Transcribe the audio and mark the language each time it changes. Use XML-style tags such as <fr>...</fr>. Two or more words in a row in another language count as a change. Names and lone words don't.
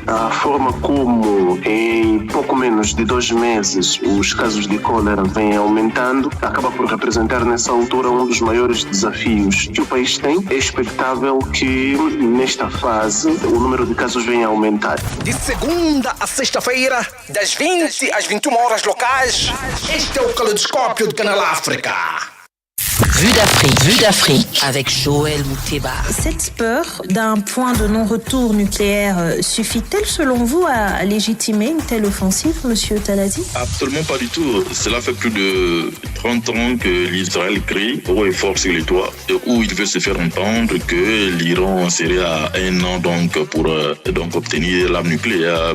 <pt>A forma como, em pouco menos de 2 meses, os casos de cólera vêm aumentando, acaba por representar, nessa altura, um dos maiores desafios que o país tem. É expectável que, nesta fase, o número de casos venha a aumentar. De segunda a sexta-feira, das 20 às 21 horas locais, este é o Caleidoscópio de Canal África.</pt> <fr>Vue d'Afrique avec Joël Mouteba. Cette peur d'un point de non-retour nucléaire suffit-elle selon vous à légitimer une telle offensive, monsieur Talazi? Absolument pas du tout. Cela fait plus de 30 ans que l'Israël crie haut et fort sur les toits, où il veut se faire entendre que l'Iran serait à 1 an pour obtenir l'arme nucléaire.</fr>